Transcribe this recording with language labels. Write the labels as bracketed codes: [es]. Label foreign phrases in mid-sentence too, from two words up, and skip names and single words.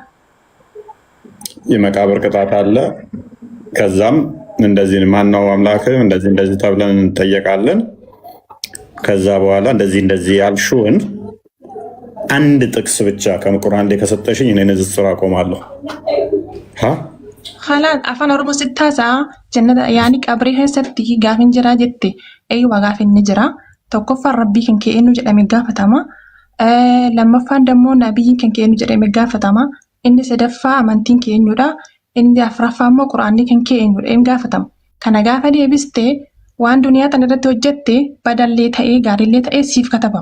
[am] የመቃብር ቅጣት አለ። ከዛም እንደዚህ ማነው አምላክ እንደዚህ ተብለን እንጠየቃለን። ከዛ በኋላ እንደዚህ ያልሽውን አንድ ጥቅስ ብቻ ከቁርአን ላይ ከሰጠሽኝ እኔ ንጽጽር አቆማለሁ። [om] خلاص afaan oromoo sittaasa jannata yaani qabrii keessatti gaafin jira jette eeywa gaafin ni jira tokkoffaan rabbii kan kee eenyu jedhame gaafatama lammaffaan dammoo nabiyyiin kan kee eenyu jedhame gaafatama inni sadaffaa amantiin kee eenyudha inni afuraffaa immoo quraanni kan kee eenyudha inni gaafatama kana gaafa deebiste waan duniyaa tan irratti hojjette badallee ta'ee gaarillee ta'ee siif katabama.